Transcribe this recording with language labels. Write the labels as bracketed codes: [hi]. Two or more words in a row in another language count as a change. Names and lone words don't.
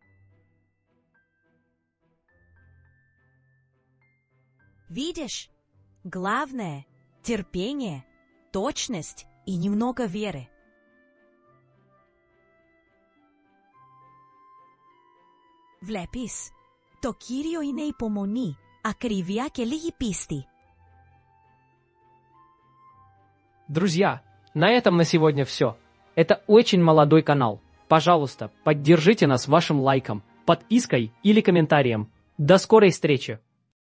[ru] Видишь? Главное – терпение, точность и немного веры. [el] Βλέπεις, το κύριο είναι υπομονή, ακρίβεια και λίγη писти. [ru] Друзья, на этом на сегодня все. Это очень молодой канал. Пожалуйста, поддержите нас вашим лайком, подпиской или комментарием. До скорой встречи!